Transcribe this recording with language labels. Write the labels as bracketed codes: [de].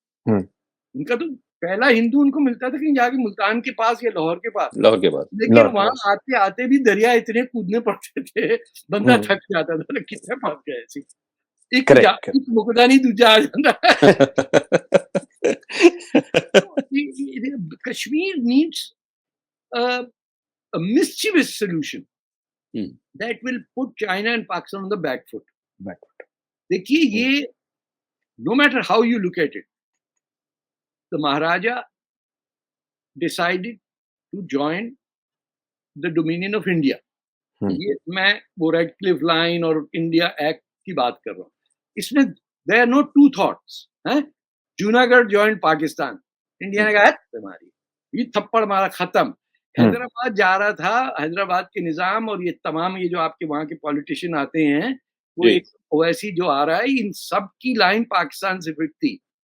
[hi] उनका तो पहला हिंदू उनको मिलता था कहीं जाके मुल्तान के पास या लाहौर के पास, लेकिन वहां आते आते भी दरिया इतने कूदने पड़ते थे, बंदा थक जाता था, कितने फंस गए ऐसे। एक मुकदा नहीं दूजा आ जाता। [en] Kashmir needs a mischievous solution that will put China and Pakistan on the back foot. [hi] देखिए ये, [en] no matter how you look at it, the Maharaja decided to join the dominion of India. [hi] ये मैं वो red Cliff line और India act की बात कर रहा हूँ। इसमें [en] there are no two thoughts [hi] हैं। जूनागढ़ जॉइंट पाकिस्तान, इंडिया ने कहा तुम्हारी, ये थप्पड़ मारा, खत्म। हैदराबाद जा रहा था, हैदराबाद के निजाम और ये तमाम ये जो आपके वहां के पॉलिटिशियन आते हैं, वो एक ओवैसी जो आ रहा है, इन सब की लाइन पाकिस्तान से फिट थी।